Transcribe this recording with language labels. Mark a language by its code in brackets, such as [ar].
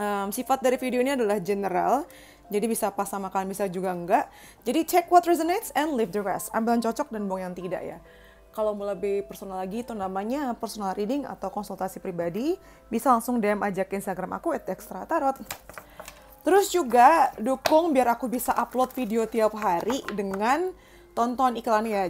[id] Sifat dari video ini adalah general, jadi bisa pas sama kalian, bisa juga enggak. Jadi [en] check what resonates and leave the rest. [id] Ambil yang cocok dan buang yang tidak ya. Kalau mau lebih personal lagi, itu namanya personal reading atau konsultasi pribadi. Bisa langsung DM aja ke Instagram aku @extratarot. Terus juga dukung biar aku bisa upload video tiap hari dengan tonton iklan ya.